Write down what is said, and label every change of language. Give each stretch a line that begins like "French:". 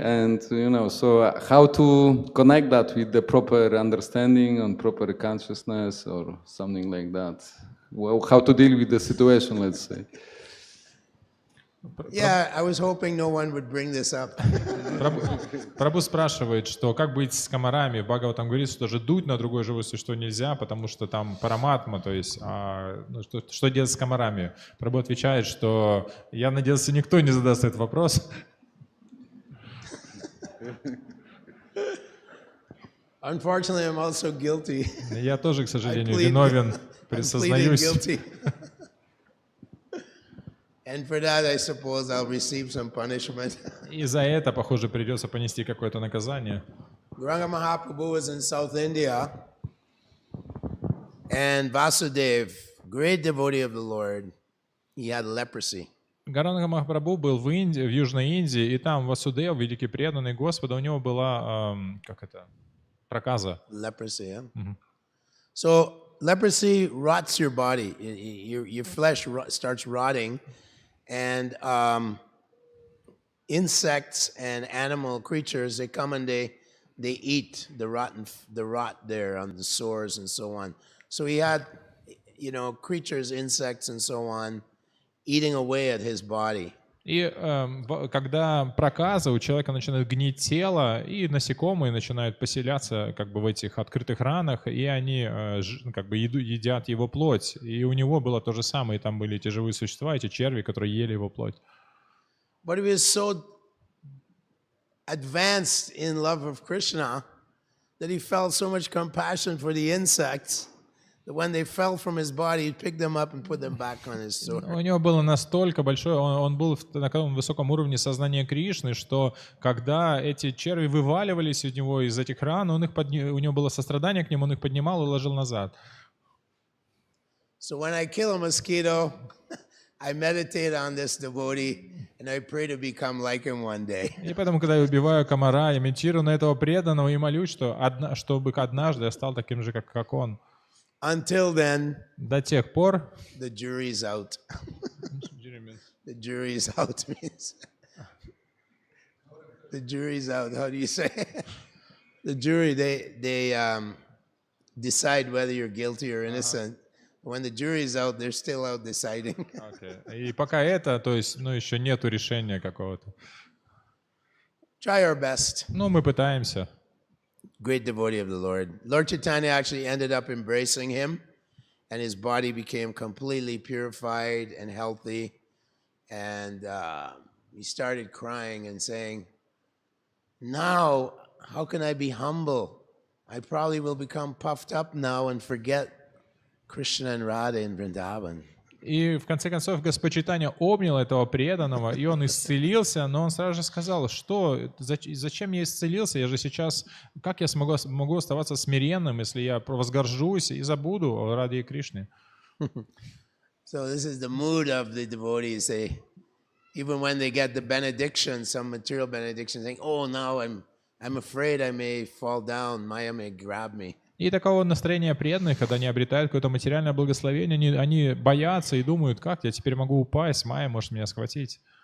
English: And you know, so how to connect that with the proper understanding and proper consciousness or something like that? Well, how to deal with the situation, let's say. yeah. I was hoping no one would bring this up.
Russian: Прабху спрашивает, что как быть с комарами. Бхагава там говорит, что даже дуть на другое живое существо нельзя, потому что там параматма, то есть что делать с комарами? Прабху отвечает, что я надеялся, никто не задаст этот вопрос.
English: Unfortunately, I'm also guilty.
Russian: Я тоже, к сожалению,
English: I plead-
Russian: виновен,
English: I'm pleading
Russian: присознаюсь.
English: guilty. And for that, I suppose I'll receive some punishment.
Russian: И за это, похоже, придется понести какое-то наказание.
English: Gauranga Mahaprabhu was in South India, and Vasudev, great devotee of the Lord, he had leprosy.
Russian: Гауранга Махапрабху был в Южной Индии, и там Васудев, великий преданный Господа, у него была, проказа.
English: Leprosy, yeah? So leprosy rots your body. Your flesh starts rotting, and insects and animal creatures, they come and they they eat the rot there on the sores and so on. So he had, creatures, insects and so on, eating away at his body.
Russian: И когда проказа, у человека начинает гнить тело, и насекомые начинают поселяться как бы в этих открытых ранах, и они как бы едят его плоть. И у него было то же самое, и там были эти живые существа, эти черви, которые ели его плоть.
English: But he was so advanced in love of Krishna that he felt so much compassion for the insects that when they fell from his body, he picked them up and put them back on his sword.
Russian: У него было настолько большое, он был на таком высоком уровне сознания Кришны, что когда эти черви вываливались у него из этих ран, у него было сострадание к ним, он их поднимал и ложил назад.
English: So when I kill a mosquito, I meditate on this devotee and I pray to become like him one day.
Russian: И поэтому, когда я убиваю комара, я медитирую на этого преданного и молюсь, чтобы однажды я стал таким же, как он.
English: Until then,
Russian: До тех пор...
English: the jury's out. The jury's out means... The jury's out. How do you say? The jury, they decide whether you're guilty or innocent. When the jury's out, they're still out deciding. Okay.
Russian: И пока это, то есть, еще нету решения какого-то.
English: Try our best.
Russian: Мы пытаемся.
English: Great devotee of the Lord. Lord Chaitanya actually ended up embracing him, and his body became completely purified and healthy. And he started crying and saying, now, how can I be humble? I probably will become puffed up now and forget Krishna and Radha in Vrindavan.
Russian: И в конце концов Господь Чайтанья обнял этого преданного, и он исцелился, но он сразу же сказал, что зачем я исцелился, я же сейчас, как я могу оставаться смиренным, если я возгоржусь и забуду о Раде и Кришне.
English: So this is the mood of the devotees. They, even when they get the benediction, some material benediction, saying, "Oh, now I'm afraid I may fall down. Maya may grab me."
Russian: И такого настроения преданных, когда они обретают какое-то материальное благословение, они боятся и думают, как я теперь могу упасть, Майя может меня схватить.